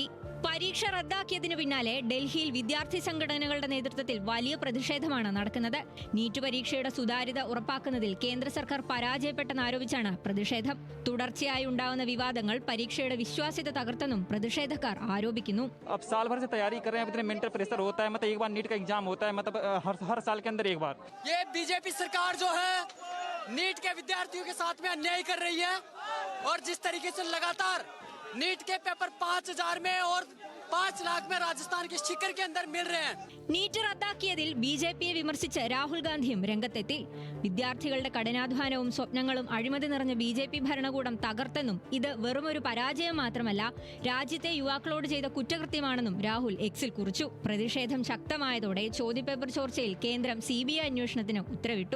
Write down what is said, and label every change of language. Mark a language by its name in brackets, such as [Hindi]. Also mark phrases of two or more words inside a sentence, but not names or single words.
[Malayalam] പരീക്ഷ റദ്ദാക്കിയതിനു പിന്നാലെ ഡൽഹിയിൽ വിദ്യാർത്ഥി സംഘടനകളുടെ നേതൃത്വത്തിൽ വലിയ പ്രതിഷേധമാണ് നടക്കുന്നത്. നീറ്റ് പരീക്ഷയുടെ സുതാര്യത ഉറപ്പാക്കുന്നതിൽ കേന്ദ്ര സർക്കാർ പരാജയപ്പെട്ടെന്നാരോപിച്ചാണ് പ്രതിഷേധം. തുടർച്ചയായി ഉണ്ടാവുന്ന വിവാദങ്ങൾ പരീക്ഷയുടെ വിശ്വാസ്യത തകർത്തെന്നും പ്രതിഷേധക്കാർ ആരോപിക്കുന്നു. [Hindi] बीजेपी सरकार जो है नीट के विद्यार्थियों के साथ में अन्याय कर रही है और जिस तरीके से लगातार नीट के पेपर 5000 में और 5 लाख में राजस्थान के शिखर के अंदर मिल रहे हैं. [Malayalam] നീറ്റ് റദ്ദാക്കിയതിൽ BJPയെ വിമർശിച്ച് രാഹുൽ ഗാന്ധിയും രംഗത്തെത്തി. വിദ്യാർത്ഥികളുടെ കഠിനാധ്വാനവും സ്വപ്നങ്ങളും അഴിമതി നിറഞ്ഞ BJP ഭരണകൂടം തകർത്തെന്നും ഇത് വെറുമൊരു പരാജയം മാത്രമല്ല രാജ്യത്തെ യുവാക്കളോട് ചെയ്ത കുറ്റകൃത്യമാണെന്നും രാഹുൽ എക്സിൽ കുറിച്ചു. പ്രതിഷേധം ശക്തമായതോടെ ചോദ്യപേപ്പർ ചോർച്ചയിൽ കേന്ദ്രം CBI അന്വേഷണത്തിന് ഉത്തരവിട്ടു.